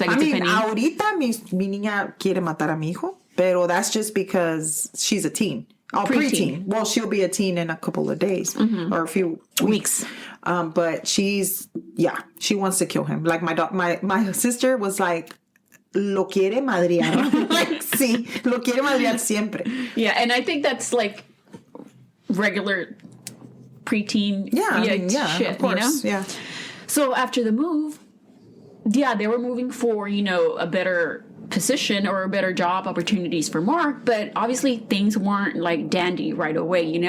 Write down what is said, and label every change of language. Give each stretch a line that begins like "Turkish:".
English: I mean,
Spanish: ahorita mi niña quiere matar a mi hijo, pero
English: that's just because she's a teen. Oh, preteen. Well, she'll be a teen in a couple of days or a few weeks. But she wants to kill him. Like my sister was like,
Spanish: lo quiere madrear. Like, sí, lo quiere madrear siempre.
English: Yeah, and I think that's like regular preteen shit, of course. Yeah. So after the move, they were moving for, a better position or better job opportunities for Marc, but obviously things weren't like dandy right away.